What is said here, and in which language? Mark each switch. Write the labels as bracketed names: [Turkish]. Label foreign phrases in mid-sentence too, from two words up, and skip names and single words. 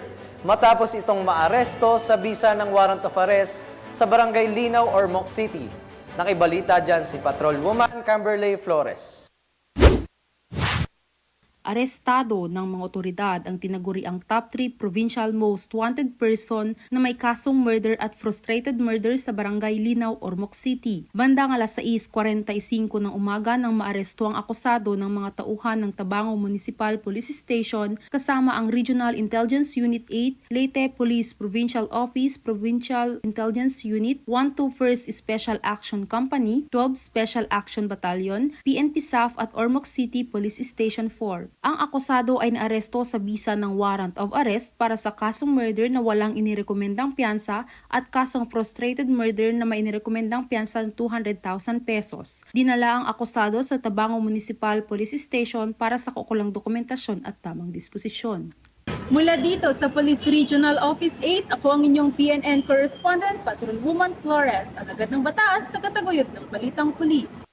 [Filipino] Matapos itong maaresto sa bisa ng [English] warrant of arrest [Filipino] sa Barangay Linaw, Ormoc City. Nakibalita dyan si Patrolwoman Camberley Flores. Arestado ng mga otoridad ang tinaguriang [English] top 3 provincial most wanted person [Filipino] na may kasong murder at [English] frustrated murder [Filipino] sa Barangay Linaw, Ormoc City. Bandang alas 6:45 ng umaga nang maaresto ang akusado ng mga tauhan ng Tabango Municipal Police Station kasama ang Regional Intelligence Unit 8, Leyte Police Provincial Office, Provincial Intelligence Unit, 121st Special Action Company, 12 Special Action Battalion, PNP SAF at Ormoc City Police Station 4. Ang akusado ay naaresto sa bisa ng [English] warrant of arrest [Filipino] para sa kasong murder na walang inirekomendang piyansa at kasong [English] frustrated murder [Filipino] na may inirekomendang piyansa ng 200,000 pesos. Dinala ang akusado sa Tabango Municipal Police Station para sa kaukulang dokumentasyon at tamang disposisyon. Mula dito sa Police Regional Office 8, ako ang inyong PNN Correspondent, Patrolwoman Flores, alagad ng batas, tagataguyod ng balitang pulis.